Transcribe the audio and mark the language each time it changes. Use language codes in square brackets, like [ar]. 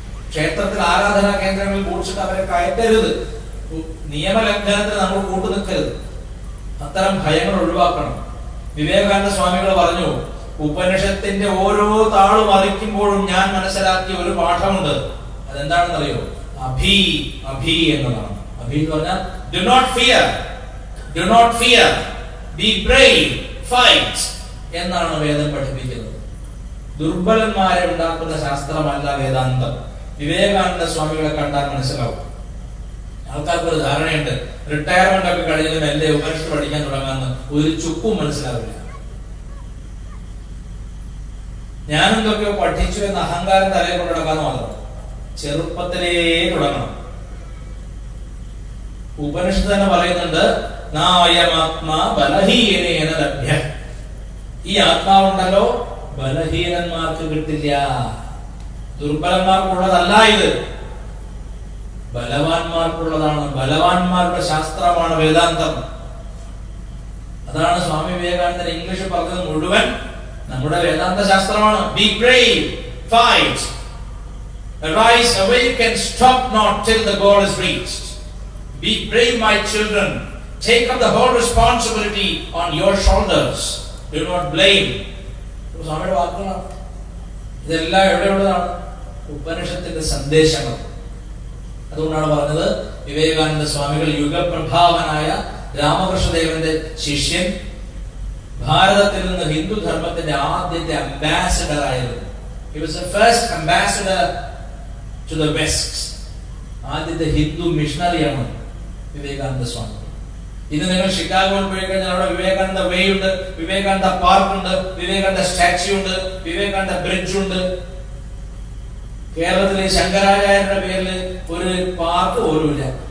[ml] ക്ഷേത്രത്തിൽ ആരാധനാ കേന്ദ്രങ്ങളിൽ ബൂട്ട്സിട്ട് അവരെ കയറ്റരുത്. നിയമലംഘനത്തിന് നമ്മൾ കൂട്ടുനിൽക്കരുത്. അത്തരം ഭയങ്ങൾ ഒഴിവാക്കണം. വിവേകാനന്ദ സ്വാമികൾ പറഞ്ഞു, ഉപനിഷത്തിന്റെ ഓരോ താള് മറിക്കുമ്പോഴും ഞാൻ മനസ്സിലാക്കിയ ഒരു പാഠമുണ്ട്. അതെന്താണെന്നറിയോ? അഭി അഭി എന്നതാണ്. അഭി എന്ന് പറഞ്ഞാൽ [en] do not fear, do not fear, be brave, fight [ml] എന്നാണ് വേദം പഠിപ്പിക്കുന്നത്. ദുർബലന്മാരെ ഉണ്ടാക്കുന്ന ശാസ്ത്രമല്ല വേദാന്തം. വിവേകാനന്ദ സ്വാമികളെ കണ്ടാൽ മനസ്സിലാവും. ആൾക്കാർക്ക് ഒരു ധാരണയുണ്ട്, റിട്ടയർമെന്റ് ഒക്കെ കഴിഞ്ഞത് മെല്ലെ ഉപനിഷത്ത് പഠിക്കാൻ തുടങ്ങാന്ന്. ഒരു ചുക്കും മനസ്സിലാവില്ല. ഞാനെന്തൊക്കെയോ പഠിച്ചു എന്ന അഹങ്കാരം തലയിൽ കൊണ്ട് നടക്കാന്ന് മാത്രം. ചെറുപ്പത്തിലേ തുടങ്ങണം. ഉപനിഷത്ത് തന്നെ പറയുന്നുണ്ട്, [sa] നായമാത്മാ ബലഹീനേന ലഭ്യ. [ml] ഈ ആത്മാവുണ്ടല്ലോ ബലഹീനന്മാർക്ക് കിട്ടില്ല. ദുർബലന്മാർക്കുള്ളതല്ല ഇത്, ബലവാന്മാർക്കുള്ളതാണ്. ബലവാന്മാരുടെ ശാസ്ത്രമാണ് വേദാന്തം. അതാണ് സ്വാമി വിവേകാനന്ദൻ ഇംഗ്ലീഷ് പറഞ്ഞത് മുഴുവൻ നമ്മുടെ വേദാന്ത ശാസ്ത്രമാണ്. [en] Be brave, fight, arise, awake and stop not till the goal is reached. Be brave, my children. Take up the whole responsibility on your shoulders. Do not blame. [ml] സ്വാമിയുടെ വാക്കുകളാണ്. ഇതെല്ലാം എവിടെയുള്ളതാണ്? ഉപനിഷത്തിന്റെ സന്ദേശങ്ങൾ. അതുകൊണ്ടാണ് പറഞ്ഞത് വിവേകാനന്ദ സ്വാമികൾ യുഗപ്രഭാവനായ രാമകൃഷ്ണദേവന്റെ ശിഷ്യൻ, ഭാരതത്തിൽ നിന്ന് ഹിന്ദു ധർമ്മത്തിന്റെ ആദ്യത്തെ അംബാസഡർ ആയിരുന്നു. [en] He was the first ambassador to the West. [ml] ആദ്യത്തെ ഹിന്ദു മിഷണറിയാണ് വിവേകാനന്ദ സ്വാമി. ഇന്ന് നിങ്ങൾ ഷിക്കാഗോയിൽ പോയി കഴിഞ്ഞാൽ അവിടെ വിവേകാനന്ദ വേ ഉണ്ട്, വിവേകാനന്ദ പാർക്ക് ഉണ്ട്, വിവേകാനന്ദ സ്റ്റാച്യു ഉണ്ട്, വിവേകാനന്ദ ബ്രിഡ്ജ് ഉണ്ട്. കേരളത്തിലെ ശങ്കരാചാര്യരുടെ പേരിൽ ഒരു പാർക്ക് പോലുമില്ല.